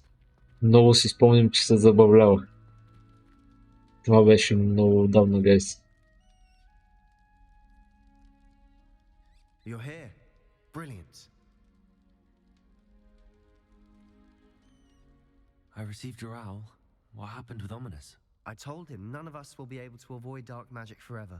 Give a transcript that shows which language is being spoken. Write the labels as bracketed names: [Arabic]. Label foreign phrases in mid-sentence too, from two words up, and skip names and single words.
[Bulgarian] Много си спомням, че се забавлявах. Това беше много отдавна, гайс. [English] You're here. Brilliant. I received your owl. What happened with Ominous? I told him none of us will be able to avoid dark magic forever.